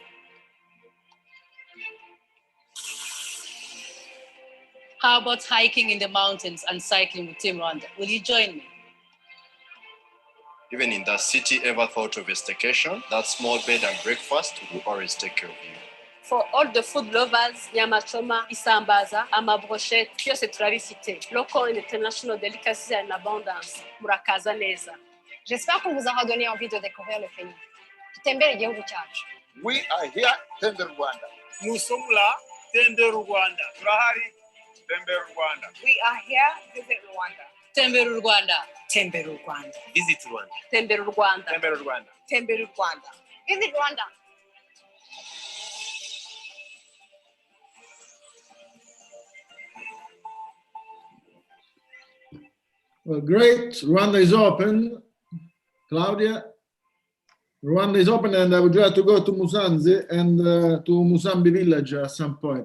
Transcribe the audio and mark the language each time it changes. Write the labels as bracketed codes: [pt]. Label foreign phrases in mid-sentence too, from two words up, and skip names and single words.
[en] How about hiking in the mountains and cycling with Team Rwanda? Will you join me? Even in that city ever thought of a staycation, that small bed and breakfast will always take care of you. For all the food lovers, [sw] nyama choma, [rw] isambaza, amabrochette, byose turabifite. [en] Local and international delicacies in abundance. [rw] Murakaza neza. [fr] J'espère qu'on vous aura donné envie de découvrir le pays. [rw] Tutembere igihugu cyacu. [en] We are here, [rw] Tembere Rwanda. [fr] Nous sommes là, [rw] Tembere Rwanda. Turahari, Tembere Rwanda. [en] We are here, visit Rwanda. [rw] Tembere Rwanda. Tembere Rwanda. [en] Visit Rwanda. [rw] Tembere Rwanda. Tembere Rwanda. Tembere Rwanda. [en] Visit Rwanda. Well, great. Rwanda is open. Claudia, Rwanda is open, and I would like to go to Musanze and to Musambi village at some point.